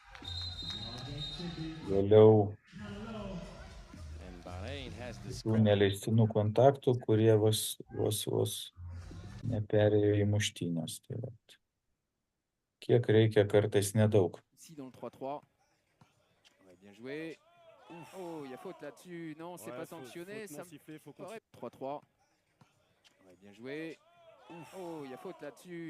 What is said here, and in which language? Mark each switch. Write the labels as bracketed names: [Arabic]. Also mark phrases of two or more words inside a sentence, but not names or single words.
[Lithuanian] vėliau tų neleistinų kontaktų, kurie vos neperėjo į muštynės. Tai kiek reikia, kartais nedaug. [French] Ici dans le 3-3. Ouais, bien joué. Oh, il y a faute là-dessus. Non, c'est pas sanctionné. Ça me paraît 3-3. Ouais, bien joué. Oh, il y a faute là-dessus.